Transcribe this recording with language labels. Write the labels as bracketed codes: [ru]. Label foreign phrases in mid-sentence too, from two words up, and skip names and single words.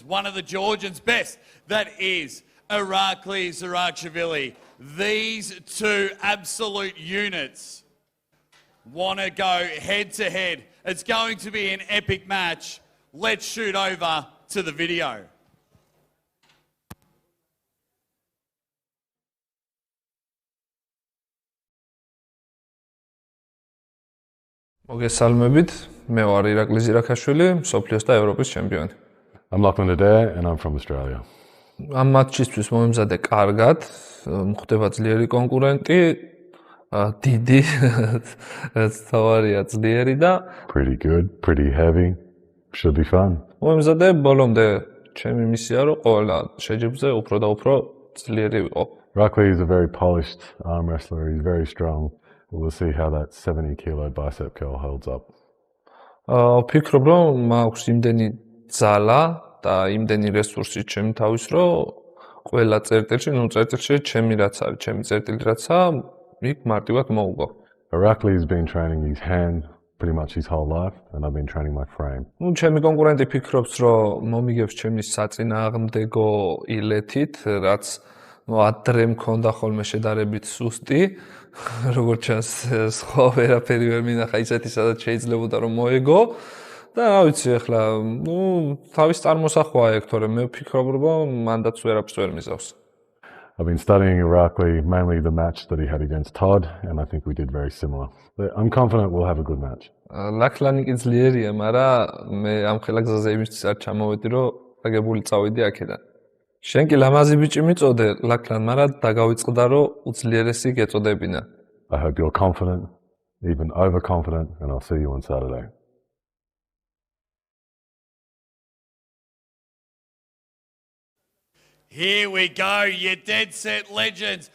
[en] One of the Georgians' best, that is Irakli, Zirakashvili. These two absolute units want to go head to head. It's going to be an epic match. Let's shoot over to the video. [ka] მოგესალმებით, მე ვარ ირაკლი ზირაქაშვილი, მსოფლიოს და ევროპის ჩემპიონი. [en] I'm Lachlan Adair and I'm from Australia. [ka] ამ მატჩისთვის მომემზადე კარგად, მხდება ძლიერი კონკურენტი, დიდი, თავარია ძლიერი და [en] Pretty good, pretty heavy. Should be fun. [ka] მომემზადე ბოლომდე ჩემი მისია რომ ყველა შეჯიბრზე უფრო და უფრო ძლიერი ვიყო. [en] Irakli is a very polished arm wrestler. He's very strong. We'll see how that 70 kilo bicep curl holds up. [ka] ვფიქრობ რომ მაქვს იმდენი ძალა და იმდენი რესურსი ჩემი თავის რომ ყველა წერტილში, ჩემი რაც არის, ჩემი წერტილი რაცა, იქ მარტივად მოვუგო. [en] Irakli has been training his hand pretty much his whole life and I've been training my frame. [ka] ჩემი კონკურენტი ფიქრობს რომ მომიგებს ჩემი საწინააღმდეგო ილეთით, რაც ადრე მქონდა ხოლმე შედარებით სუსტი, როგორც ჩანს სხვა ვერაფერი ვერ მინახა ისეთი სადაც შეიძლებოდა რომ მოეგო და რა ვიცი ახლა, თავის წარმოსახვაა ეგ, თორემ მე ვფიქრობ რომ მანდაც ვერაფერს ვერ მიზავს. [en] I've been studying Irakli, mainly the match that he had against Todd, and I think we did very similar. But I'm confident we'll have a good match. [ka] Lachlan კი ძლიერია, მაგრამ მე ამ ხელა გზაზე იმისთვის არ ჩამოვედი, რომ აგებული წავიდი აქედან. შენ კი ლამაზი ბიჭი მიწოდე, Lachlan, მაგრამ დაგავიწყდა, რომ უძლიერესი გეწოდებინა. [en] I hope you're confident, even overconfident, and I'll see you on Saturday. Here we go, you dead set legends.